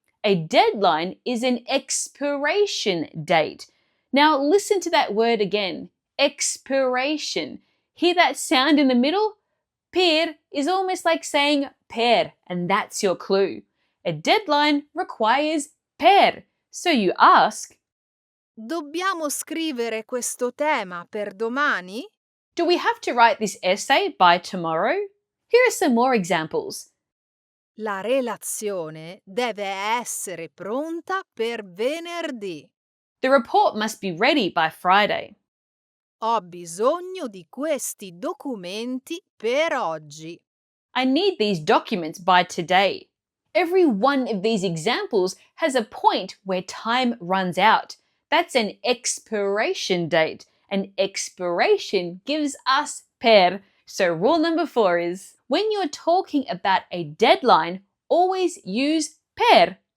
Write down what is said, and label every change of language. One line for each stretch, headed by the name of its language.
English: A deadline is an expiration date. Now listen to that word again, expiration. Hear that sound in the middle? Per is almost like saying per, and that's your clue. A deadline requires per. So you ask,
Italian: Dobbiamo scrivere questo tema per domani?
English: do we have to write this essay by tomorrow? Here are some more examples.
Italian: La relazione deve essere pronta per venerdì.
English: The report must be ready by Friday.
Italian: Ho bisogno di questi documenti per oggi.
English: I need these documents by today. Every one of these examples has a point where time runs out. That's an expiration date. An expiration gives us per. So rule number 4 is, when you're talking about a deadline, always use per.